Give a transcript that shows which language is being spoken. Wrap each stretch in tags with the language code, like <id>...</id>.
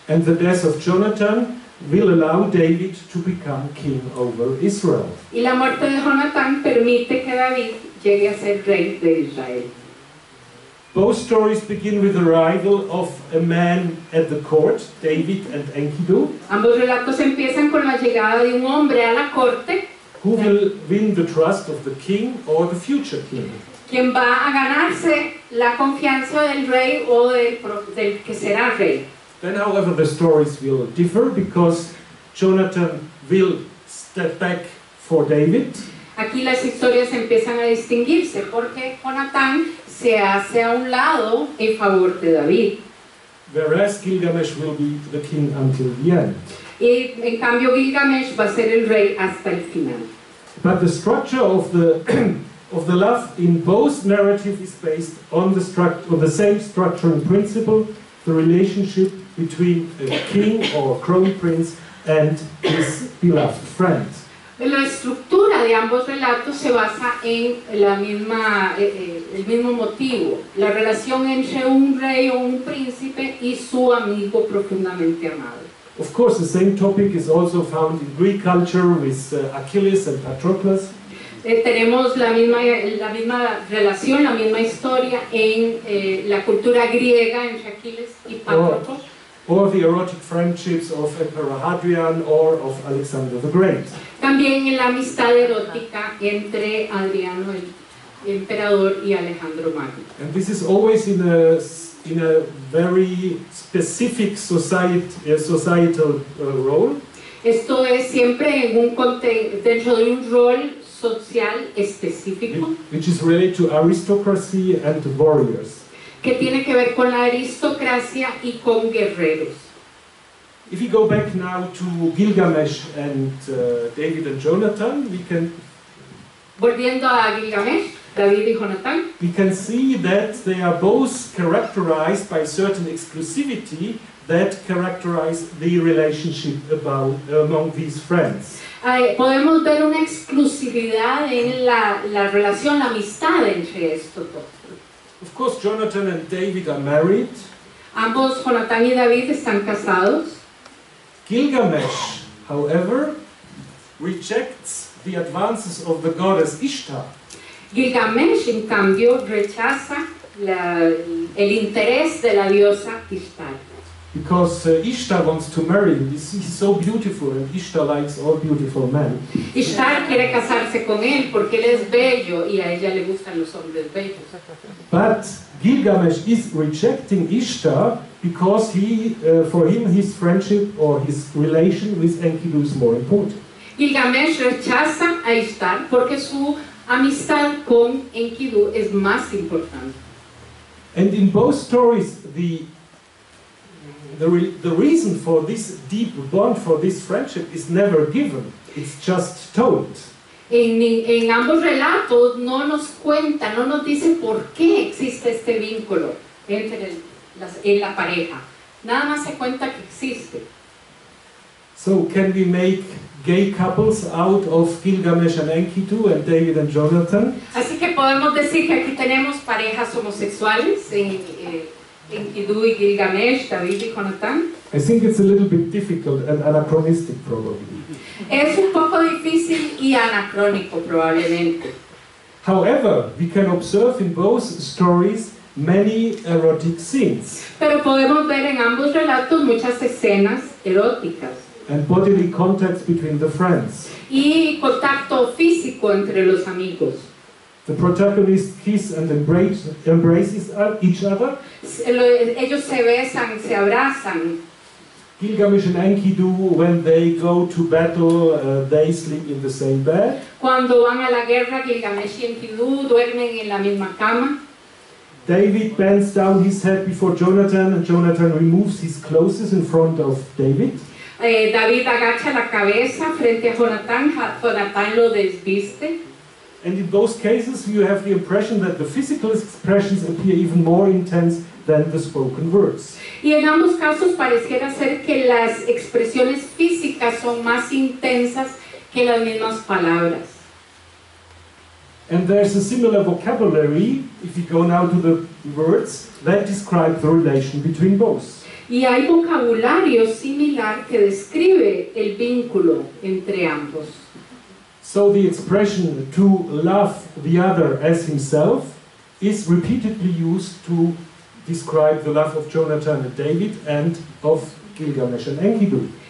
<en>And the death of Jonathan will allow David to become king over Israel.</en> <es>Y la muerte de Jonatán permite que David llegue a ser rey de Israel.</es> <en>Both stories begin with the arrival of a man at the court, David and Enkidu,</en> <es>Ambos relatos empiezan con la llegada de un hombre a la corte,</es> <en>who will win the trust of the king or the future king.</en> <es>quien va a ganarse la confianza del rey o del que será rey.</es> <en>Then, however, the stories will differ because Jonathan will step back for David,</en> <es>Aquí las historias empiezan a distinguirse porque Jonatán se hace a un lado en favor de David.</es> <en>whereas Gilgamesh will be the king until the end.</en> <es>Y en cambio Gilgamesh va a ser el rey hasta el final.</es> <en>But the structure of the of the love in both narratives is based on the same structuring principle, the relationship between a king or crown prince and his beloved friend.</en> <es>La estructura de ambos relatos se basa en el mismo motivo, la relación entre un rey o un príncipe y su amigo profundamente amado.</es> <en>Of course, the same topic is also found in Greek culture with Achilles and Patroclus.</en> <es>Tenemos la misma relación, la misma historia en la cultura griega entre Aquiles y Patroclo.</es> <en>Or the erotic friendships of Emperor Hadrian or of Alexander the Great.</en> <es>También en la amistad erótica entre Adriano el emperador y Alejandro Magno.</es> <en>And this is always in a very specific societal role.</en> <es>Esto es siempre en dentro de un rol social específico</es> <en>Which is related to aristocracy and warriors.</en> <es>que tiene que ver con la aristocracia y con guerreros.</es> <en>If we go back now to Gilgamesh and David and Jonathan,</en> <es>Volviendo a Gilgamesh, David y Jonatán,</es> <en>we can see that they are both characterized by certain exclusivity that characterize the relationship among these friends.</en> <es>Podemos ver una exclusividad en la relación, la amistad entre estos dos.</es> <en>Of course, Jonathan and David are married.</en> <es>Ambos, Jonatán y David, están casados.</es> <en>Gilgamesh, however, rejects the advances of the goddess Ishtar.</en> <es>Gilgamesh, en cambio, rechaza el interés de la diosa Ishtar.</es> <en>Because Ishtar wants to marry him. He's so beautiful, and Ishtar likes all beautiful men.</en> <es>Ishtar quiere casarse con él porque él es bello y a ella le gustan los hombres bellos.</es> <en>But Gilgamesh is rejecting Ishtar because for him, his friendship or his relation with Enkidu is more important.</en> <es>Gilgamesh rechaza a Ishtar porque su amistad con Enkidu es más importante.</es> <en>And in both stories, the reason for this deep bond, for this friendship, is never given. It's just told.</en> <es>En ambos relatos no nos cuenta, no nos dice por qué existe este vínculo en la pareja. Nada más se cuenta que existe.</es> <en>So can we make gay couples out of Gilgamesh and Enkidu and David and Jonathan?</en> <es>Así que podemos decir que aquí tenemos parejas homosexuales en Enkidu y Gilgamesh, David y Jonatán.</es> <en>I think it's a little bit difficult and anachronistic probably.</en> <es>Es un poco difícil y anacrónico probablemente.</es> <en>However, we can observe in both stories many erotic scenes</en> <es>Pero podemos ver en ambos relatos muchas escenas eróticas</es> <en>and bodily contacts between the friends.</en> <es>y contacto físico entre los amigos.</es> <en>The protagonists kiss and embraces each other.</en> <es>Ellos se besan, se abrazan.</es> <en>Gilgamesh and Enkidu, when they go to battle, they sleep in the same bed.</en> <es>Cuando van a la guerra, Gilgamesh y Enkidu duermen en la misma cama.</es> <en>David bends down his head before Jonathan, and Jonathan removes his clothes in front of David.</en> <es>David agacha la cabeza frente a Jonatán, Jonatán lo desviste.</es> <en>And in both cases you have the impression that the physical expressions appear even more intense than the spoken words.</en> <es>Y en ambos casos pareciera ser que las expresiones físicas son más intensas que las mismas palabras.</es> <en>And there's a similar vocabulary, if you go now to the words, that describe the relation between both.</en> <es>Y hay vocabulario similar que describe el vínculo entre ambos.</es> <en>So the expression to love the other as himself is repeatedly used to describe the love of Jonathan and David and of Gilgamesh and Enkidu.</en>